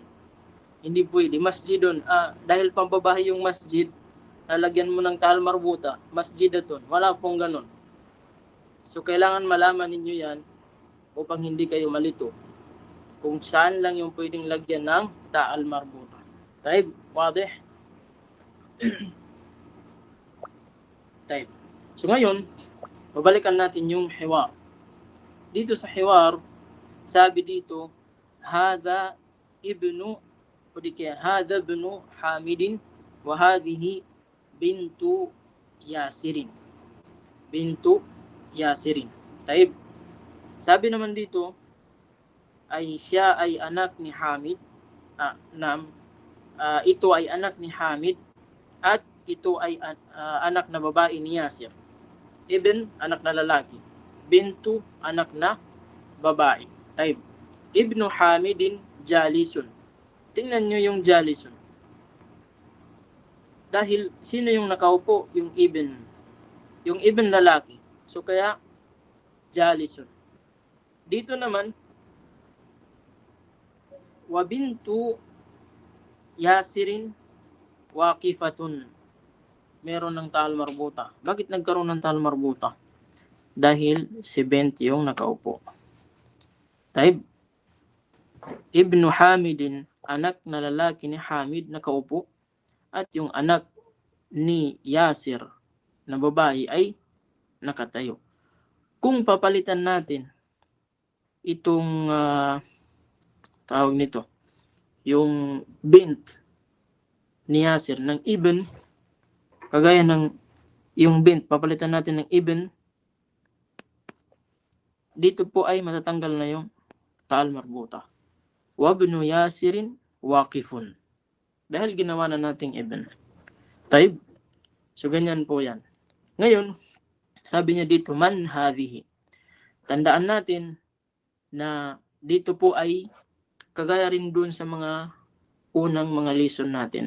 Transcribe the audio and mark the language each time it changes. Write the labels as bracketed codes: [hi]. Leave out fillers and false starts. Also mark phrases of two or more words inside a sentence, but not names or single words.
[tl] Hindi pwede. Masjidon, dahil pambabae yung masjid, lalagyan mo ng [ar] تاء مربوطة, [tl] masjidatun. Wala pong ganun. So, kailangan malaman ninyo yan upang hindi kayo malito. Kung saan lang yung pwedeng lagyan ng [ar] تاء مربوطة. طيب، واضح. طيب. [tl] So, ngayon, babalikan natin yung hiwar. Dito sa hiwar, sabi dito, [ar] هذا ابن حامد وهذه بنت ياسر. [tl] Taib. Sabi naman dito, siya ay anak ni Hamid. Ito ay anak ni Hamid at ito ay anak na babae ni Yasir. Ibn, anak na lalaki. Bintu, anak na babae. Taib. [ar] ابن حامد جالس. [tl] Tingnan nyo yung jalisun. Dahil sino yung nakaupo? Yung ibn. Yung ibn lalaki. So kaya jalisun. Dito naman, [ar] وبنت ياسر واقفة. [tl] Meron ng [ar] تاء مربوطة. [tl] Bakit nagkaroon ng [ar] تاء مربوطة? [tl] dahil si Bint yung nakaupo. [ar] طيب، ابن حامد, [tl] anak na lalaki ni Hamid nakaupo, at yung anak ni Yasir na babae ay nakatayo. Kung papalitan natin itong tawag nito, yung Bint ni Yasir ng Ibn, kagaya ng yung Bint, papalitan natin ng Ibn, dito po ay matatanggal na yung [ar] تاء مربوطة. وابن ياسر واقف. [tl] Dahil ginawa na nating Ibn. Taib. So, ganyan po yan. Ngayon, sabi niya dito, [ar] من هذه. [tl] Tandaan natin na dito po ay kagaya rin dun sa mga unang mga lesson natin.